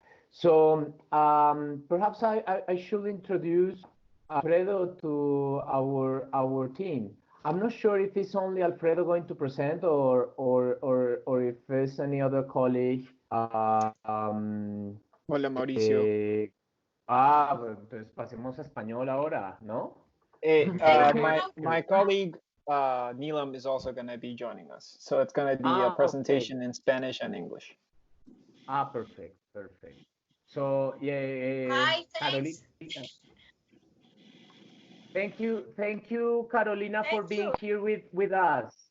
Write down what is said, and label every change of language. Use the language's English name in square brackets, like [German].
[English] So perhaps I should introduce Alfredo to our team. I'm not sure if it's only Alfredo going to present or if there's any other colleague. [Spanish] Hola, Mauricio. Pues pasemos a español ahora, ¿no? [English] My colleague Neelam is also going to be joining us. So it's going to be a presentation in Spanish and English. Perfect. So, Hi, thanks. Carolina. Thank you, Carolina, for being here with us.